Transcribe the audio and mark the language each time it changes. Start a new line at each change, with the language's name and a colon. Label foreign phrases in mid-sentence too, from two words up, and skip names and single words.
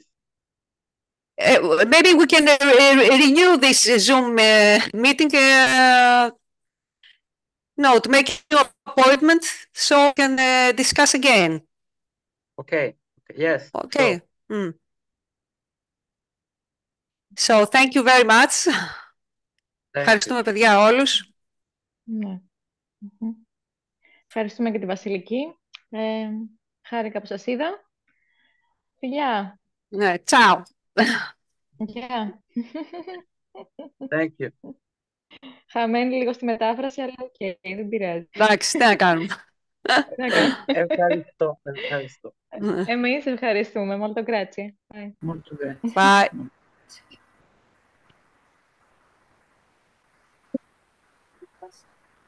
English: Maybe we can renew this Zoom meeting. No, to make your appointment so we can discuss again. Okay. Yes. Okay. So thank you very much.
Greek: Ευχαριστούμε, παιδιά, όλους. Ναι. Ευχαριστούμε και τη Βασιλική. Χάρηκα που σας είδα. Φιλιά. Ναι, ciao. Γεια.
English: Thank you.
Greek: Χαμένη λίγο στη μετάφραση, αλλά οκ, δεν πειράζει. Εντάξει, τι να κάνουμε. Ευχαριστώ. Εμείς ευχαριστούμε.
Italian: Molto grazie. Molto grazie.
English: Bye.